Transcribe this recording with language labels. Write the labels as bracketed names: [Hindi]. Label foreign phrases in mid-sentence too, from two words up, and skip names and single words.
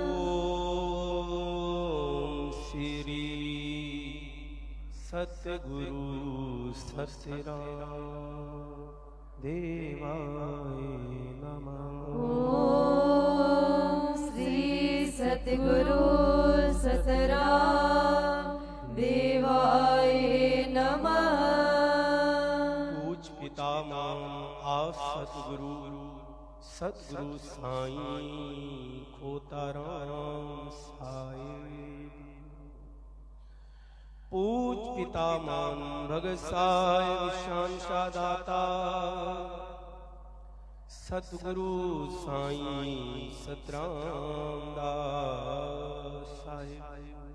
[Sanskrit] ओम श्री सतगुरु सत्यराम देवाय नमः। ओम श्री सतगुरु सतराम देवाय नमः। [Hindi] पूज पितामह आप सतगुरु सतगुरु साईं खोताराम साहिब। पूज पितामह भगत साहिब शांशा दाता सतगुरु साईं सतराम दास साहिब।